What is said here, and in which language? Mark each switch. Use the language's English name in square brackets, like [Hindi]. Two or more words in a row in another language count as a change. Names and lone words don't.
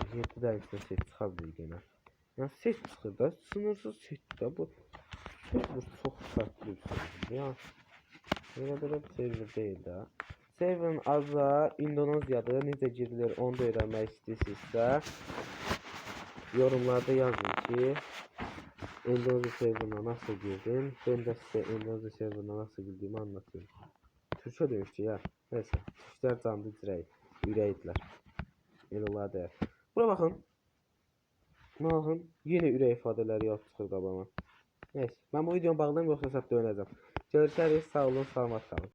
[Azerbaijani] 7 dəqiqədə set çıxa bilir genə. Yəni set çıxır da, sınırsız set də bu. Server çox fərqli bir server. Ya, belə bir server deyil də. Serverin adı İndoneziyadır. Necə girilir onu da öyrənmək istəyirsinizsə, yorumlarda yazın ki, [Turkish] Endonezya serverına nasıl girdim. Ben de size Endonezya serverına nasıl girdiğimi anlatayım. Türkçe demişti ya. Neyse. Türkler [Azerbaijani] canlı ürəkdilər. Elə olar deyər. Bura baxın. Baxın. Yenə ürək ifadələri yazıb çıxır qabağıma. Neyse. [Turkish] Ben bu videonu bağlayayım, [Azerbaijani] yoxsa səhv dönəcəm. Görüşərik. Sağ olun. Salamat qalın.